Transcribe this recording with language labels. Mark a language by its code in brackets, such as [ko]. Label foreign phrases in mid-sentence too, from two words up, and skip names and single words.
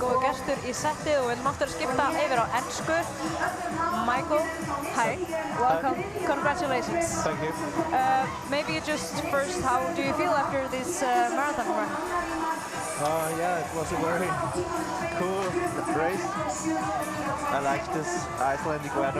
[is] góður gestur í settið og við viljum aftur að skipta yfir á ensku. [en] Michael, hi, welcome, congratulations. Thank you. Maybe just first, how do you feel after this marathon run? Yeah, it was a very cool race. I like this Icelandic weather.